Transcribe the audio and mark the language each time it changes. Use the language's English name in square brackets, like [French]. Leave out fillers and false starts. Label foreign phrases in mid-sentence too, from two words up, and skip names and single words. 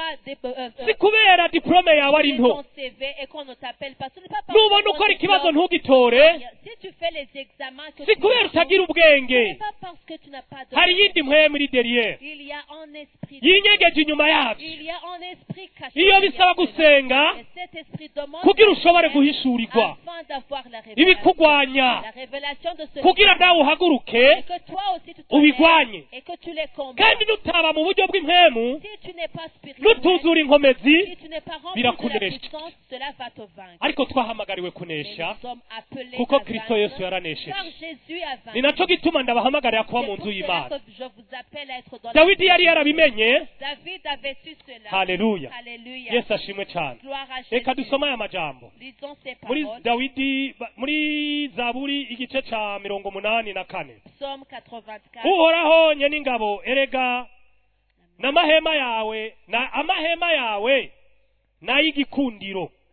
[Rundi] si kubera diplome yawe ari [French] ton [Rundi] nto [French] CV et qu'on ne t'appelle pas, ce n'est pas parce [Rundi] nubona [French] que [Rundi] ukora [French] ton [Rundi] ikibazo [French] diplôme- [Rundi] ntugitore [French] Si tu fais les examens que si tu [Rundi] kubera [French] échoues, [Rundi] utagira [French] ce [Rundi] ubwenge [French] n'est pas parce que tu n'as pas de [Rundi] hari iyindi mpwemu iri derrière [French] Il y a un esprit. [Rundi] yinyegeje inyuma yavyo [French] Il y a un esprit caché. [Rundi] iyo [French] derrière [Rundi] bisaba [French] cela. [Rundi] gusenga [French] Et cet esprit demande [Rundi] kugira [French] la [Rundi] ushobore [French] prière [Rundi] guhishurirwa [French] afin d'avoir la révélation. [Rundi] ibikugwanya [French] La révélation de ce [Rundi] kugira nawe uhaguruke [French] et que toi aussi tu te [Rundi] ubigwanye [French] lèves et que tu les combats. [Rundi] kandi nutaba mu buryo bw'impwemu [French] Si tu n'es pas spirituel, [Rundi] nutuzura inkomezi [French] si tu n'es pas rempli de [Rundi] birakunesha. [French] la puissance, cela va te vaincre. [Rundi] ariko twahamagariwe [French] Mais [Rundi] kunesha [French] nous sommes appelés [Rundi] kuko [French] à [Rundi] kristo yesu [French] vaincre, [Rundi] yaranesheje [French] car Jésus a [Rundi] ni [French] vaincu. [Rundi] naco gituma ndabahamagarira kuba [French] C'est [Rundi] mu [French] pour [Rundi] nzu [French] cela [Rundi] y'imana [French] que je vous appelle à être dans [Rundi] dawidi [French] la [Rundi] yari yarabimenye [French] David avait su cela. [Rundi] haleluya [French] Alléluia. [Rundi] yesu ashimwe cyane [French] Gloire à [Rundi] reka [French] Jésus. [Rundi] dusome aya majambo [French] Lisons ces [Rundi] muri [French] paroles. [Rundi] dawidi muri zaburi igice ca 84 [French] Psaume 84. [Rundi] uhoraho nye n'ingabo erega n'amahema yawe amahema yawe n'ay'igikundiro